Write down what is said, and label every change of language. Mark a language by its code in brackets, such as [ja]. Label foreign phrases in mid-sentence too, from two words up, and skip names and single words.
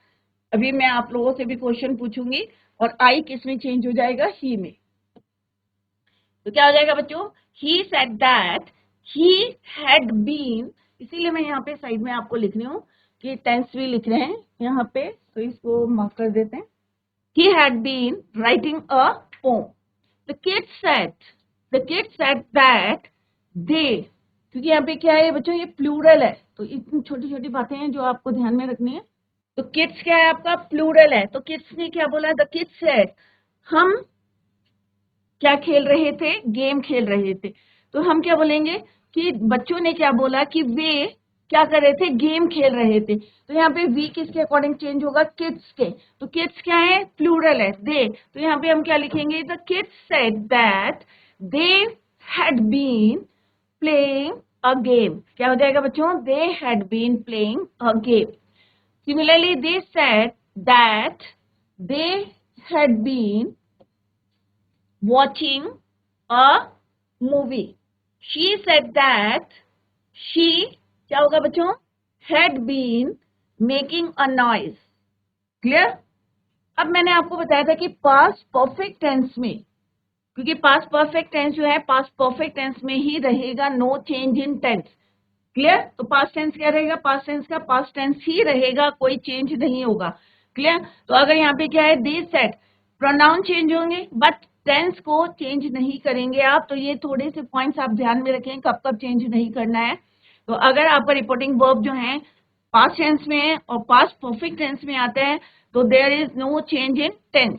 [hi] अभी मैं आप लोगों से भी क्वेश्चन पूछूंगी और आई किस में चेंज हो जाएगा, ही में. तो क्या हो जाएगा बच्चों, [en] he said that he had been. [hi] इसीलिए मैं यहाँ पे साइड में आपको लिख रही हूँ कि टेंस भी लिख रहे हैं यहाँ पे, तो इसको मार्क कर देते हैं. [en] he had been writing a poem. The kids said that they, [hi] क्योंकि यहाँ पे क्या है बच्चों, ये प्लूरल है, तो इतनी छोटी छोटी बातें हैं जो आपको ध्यान में रखनी है. तो किड्स क्या है आपका, प्लूरल है. तो किड्स ने क्या बोला, [en] the kids said, [hi] हम क्या खेल रहे थे, गेम खेल रहे थे. तो हम क्या बोलेंगे कि बच्चों ने क्या बोला कि वे क्या कर रहे थे, गेम खेल रहे थे. तो यहाँ पे वी किसके अकॉर्डिंग चेंज होगा, किड्स के. तो किड्स क्या है, प्लूरल है, दे. तो यहाँ पे हम क्या लिखेंगे, [en] the kids said that they had been playing a game. [hi] क्या हो जाएगा बच्चों, [en] they had been playing a game. similarly they said that they had been watching a movie. She said that she, [hi] क्या होगा बच्चों, [en] had been making a noise. Clear? [hi] अब मैंने आपको बताया था कि [en] past perfect tense [hi] में, क्योंकि [en] past perfect tense [hi] जो है [en] past perfect tense [hi] में ही रहेगा, [en] no change in tense. Clear? [hi] तो [en] past tense [hi] क्या रहेगा, [en] past tense [hi] का [en] past tense [hi] ही रहेगा, कोई change नहीं होगा. Clear? तो अगर यहाँ पे क्या है, [en] they said, pronoun change [hi] होंगे [en] but tense [hi] को चेंज नहीं करेंगे आप. तो ये थोड़े से पॉइंट्स आप ध्यान में रखें, कब कब चेंज नहीं करना है. तो अगर आपका [en] reporting verb [hi] जो है [en] past tense [hi] में और [en] past perfect tense [hi] में आता है तो [en] there is no change in tense.